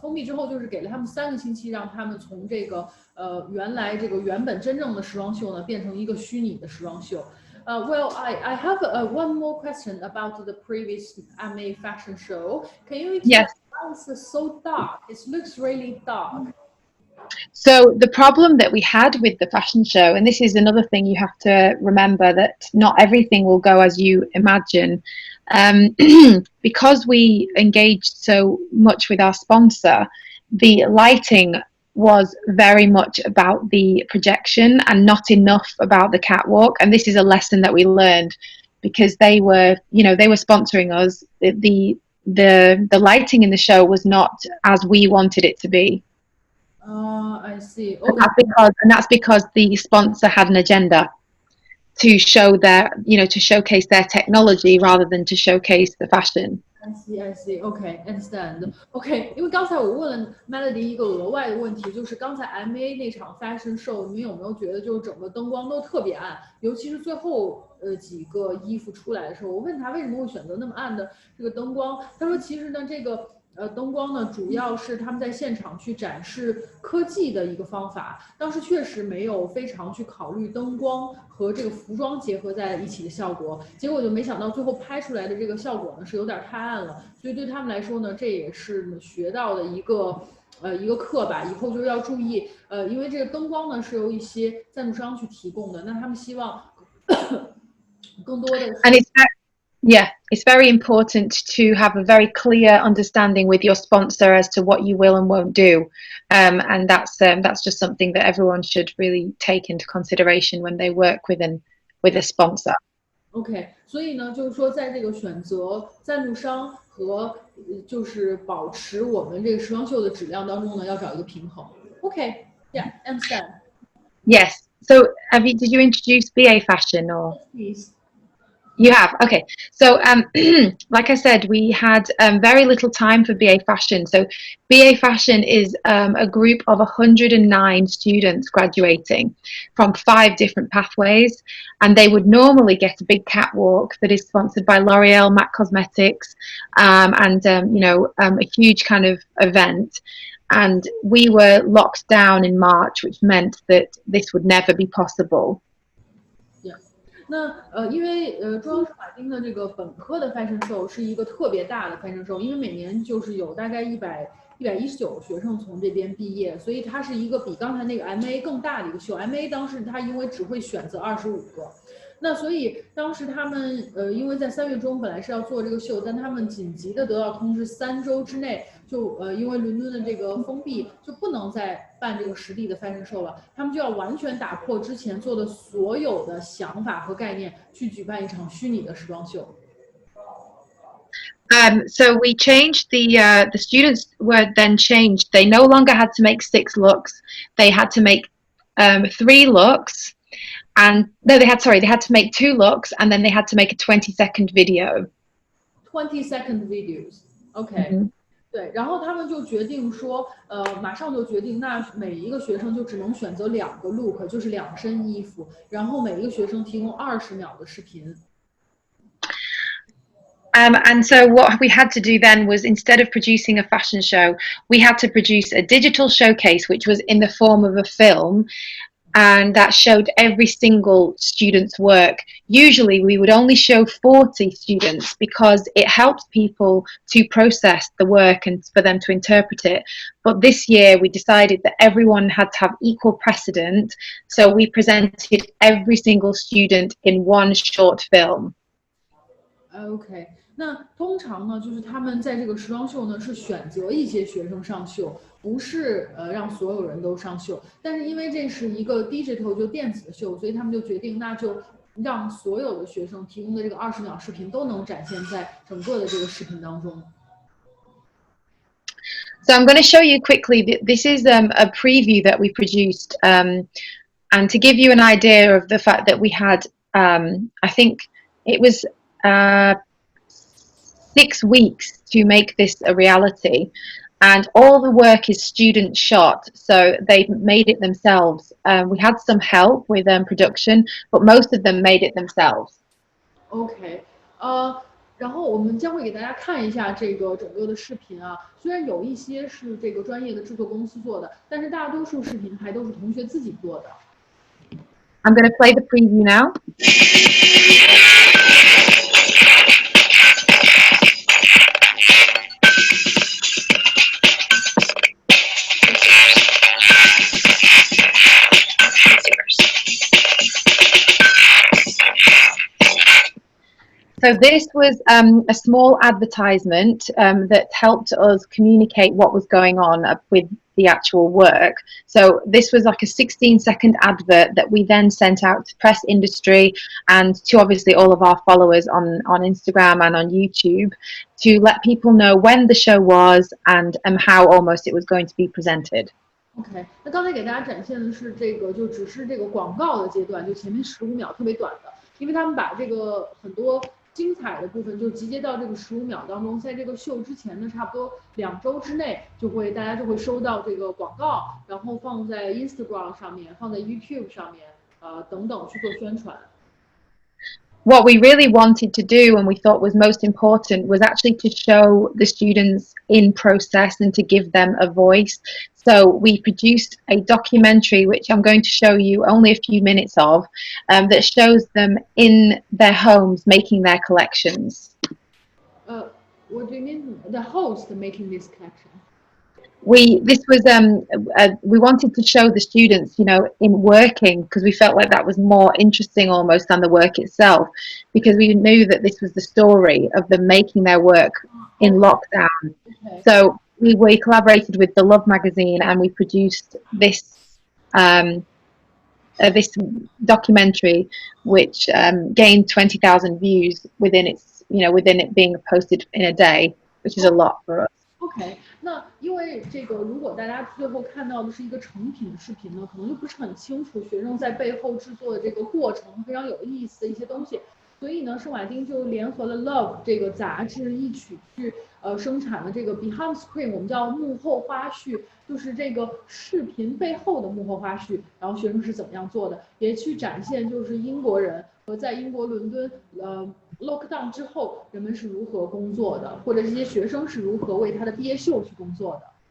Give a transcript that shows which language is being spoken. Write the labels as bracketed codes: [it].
[zh] 封闭之后就是给了他们3个星期，让他们从这个原本真正的时装秀呢变成一个虚拟的时装秀。 [en] Well, I have one more question about the previous MA fashion show. Can you explain why it's so dark? It looks really dark. So the problem that we had with the fashion show, and this is another thing you have to remember, that not everything will go as you imagine. Because we engaged so much with our sponsor, the lighting was very much about the projection and not enough about the catwalk. And this is a lesson that we learned, because they were sponsoring us. The lighting in the show was not as we wanted it to be. I see. Okay. And that's because the sponsor had an agenda to show to showcase their technology rather than to showcase the fashion. I see, I see. OK, understand. [zh] OK，因为刚才我问了 Melody 一个额外的问题，就是刚才 MA 那场 fashion show，你们有没有觉得就是整个灯光都特别暗，尤其是最后几个衣服出来的时候，我问他为什么会选择那么暗的这个灯光，他说其实呢这个。灯光呢，主要是他们在现场去展示科技的一个方法。当时确实没有非常去考虑灯光和这个服装结合在一起的效果，结果就没想到最后拍出来的这个效果呢是有点太暗了。所以对他们来说呢，这也是学到的一个课吧，以后就是要注意。因为这个灯光呢是由一些赞助商去提供的，那他们希望更多的。 [en] And yeah, it's very important to have a very clear understanding with your sponsor as to what you will and won't do, and that's just something that everyone should really take into consideration when they work with a sponsor. [zh] OK，所以呢，就是说，在这个选择赞助商和就是保持我们这个时装秀的质量当中呢，要找一个平衡。 [en] OK，yeah，understand. Yes. So, did you introduce BA Fashion or? Please. You have, okay. So, like I said, we had very little time for BA Fashion. So, BA Fashion is a group of 109 students graduating from 5 different pathways, and they would normally get a big catwalk that is sponsored by L'Oreal, MAC Cosmetics, and a huge kind of event. And we were locked down in March, which meant that this would never be possible. [zh] 那因为中央圣马丁的这个本科的 fashion show 是一个特别大的 fashion show，因为每年就是有大概119个学生从这边毕业，所以它是一个比刚才那个 MA 更大的一个秀。 MA 当时他因为只会选择25个。那所以当时他们因为在3月中本来是要做这个秀，但他们紧急的得到通知，3周之内就因为伦敦的这个封闭，就不能再办这个实地的 fashion show 了，他们就要完全打破之前做的所有的想法和概念，去举办一场虚拟的时装秀。 [en] So we changed the students were then changed. They no longer had to make 6 looks. They had to make 3 looks. And no, they had to make 2 looks, and then they had to make a 20-second video. 20-second videos, [zh] OK，对，然后他们就决定说，马上就决定，那每一个学生就只能选择2个 look， 就是2身衣服，然后每一个学生提供20秒的视频。 [en] And so what we had to do then was, instead of producing a fashion show, we had to produce a digital showcase, which was in the form of a film. And that showed every single student's work. Usually we would only show 40 students because it helps people to process the work and for them to interpret it. But this year we decided that everyone had to have equal precedent. So we presented every single student in one short film. [zh] OK， 那通常呢，就是他们在这个时装秀呢是选择一些学生上秀，不是让所有人都上秀。但是因为这是一个 digital 就电子的秀，所以他们就决定，那就让所有的学生提供的这个20秒视频都能展现在整个的这个视频当中。 [en] So I'm going to show you quickly. This is a preview that we produced, and to give you an idea of the fact that we had, I think it was 6 weeks to make this a reality, and all the work is student shot, so they made it themselves. We had some help with production, but most of them made it themselves. [zh] OK， 然后我们将会给大家看一下这个整个的视频啊，虽然有一些是这个专业的制作公司做的，但是大多数视频还都是同学自己做的。 [en] I'm going to play the preview now. So this was a small advertisement that helped us communicate what was going on with the actual work. So this was like a 16-second advert that we then sent out to press industry and to obviously all of our followers on Instagram and on YouTube to let people know when the show was and how almost it was going to be presented. [zh] OK， 那刚才给大家展现的是这个，就只是这个广告的阶段，就前面15秒特别短的，因为他们把这个很多精彩的部分就集结到这个15秒当中，在这个秀之前的差不多2周之内，大家就会收到这个广告，然后放在 Instagram 上面，放在 YouTube 上面，等等去做宣传。 [en] What we really wanted to do and we thought was most important was actually to show the students in process and to give them a voice. So we produced a documentary, which I'm going to show you only a few minutes of, that shows them in their homes making their collections. What do you mean? The host making this collection? We wanted to show the students, you know, in working, because we felt like that was more interesting almost than the work itself, because we knew that this was the story of them making their work in lockdown. Okay. So we collaborated with the Love magazine and we produced this this documentary, which gained 20,000 views within it being posted in a day, which is a lot for us. [zh] OK， 那因为这个，如果大家最后看到的是一个成品的视频呢，可能就不是很清楚学生在背后制作的这个过程，非常有意思的一些东西。所以呢，圣马丁就联合了 Love 这个杂志一起去生产了这个 Behind Screen， 我们叫幕后花絮，就是这个视频背后的幕后花絮，然后学生是怎么样做的，也去展现就是英国人和在英国伦敦lockdown 之后人们是如何工作的，或者这些学生是如何为他的毕业秀去工作的。